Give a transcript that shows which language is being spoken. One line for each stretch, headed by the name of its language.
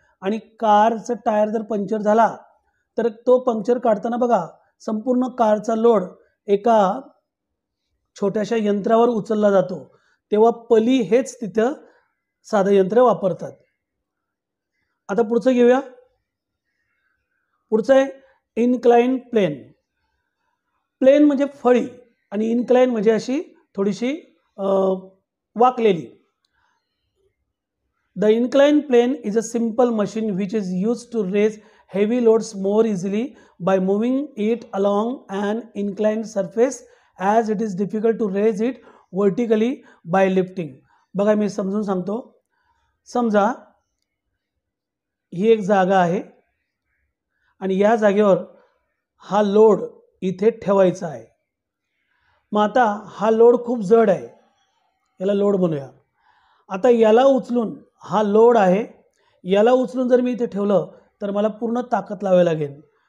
Marathi: आणि कारचं टायर जर पंक्चर झाला तर तो पंक्चर काढताना बघा, संपूर्ण कारचा लोड एका छोट्याशा यंत्रावर उचलला जातो, तेव्हा पली हेच तिथं साधं यंत्र वापरतात. आता पुढचं घेऊया. पुढचं आहे इनक्लाइन प्लेन. प्लेन म्हणजे फळी आणि इनक्लाइन म्हणजे अशी थोडीशी वाकलेली.
English: The inclined plane is a simple machine which is use to raise heavy loads more easily by moving it along an inclined surface as it is difficult to raise it vertically by lifting.
Marathi: बघा मी समजून सांगतो. समजा ही एक जागा आहे आणि या जागेवर हा लोड इथे ठेवायचा आहे. मग आता हा लोड खूप जड आहे, याला लोड बनवूया. आता याला उचलून, हा लोड आहे, याला उचलून जर मी इथे ठेवलं तर मला पूर्ण ताकद लावावी लागेल.